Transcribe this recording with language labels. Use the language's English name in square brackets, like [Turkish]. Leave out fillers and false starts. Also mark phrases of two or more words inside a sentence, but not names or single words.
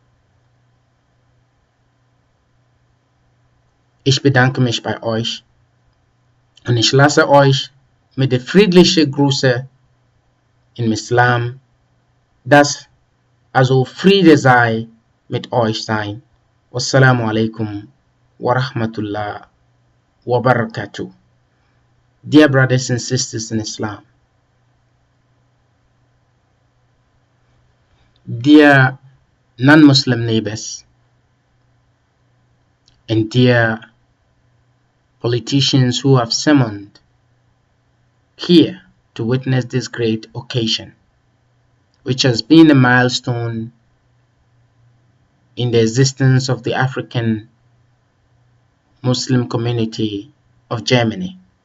[German] Ich bedanke mich bei euch und ich lasse euch mit der friedlichen Grüße im Islam, dass Friede sei mit euch sein. [Arabic] والسلام عليكم ورحمة الله وبركاته. [English] Dear brothers and sisters in Islam, dear non-Muslim neighbors, and dear politicians who have summoned here to witness this great occasion, which has been a milestone in the existence of the African Muslim community of Germany.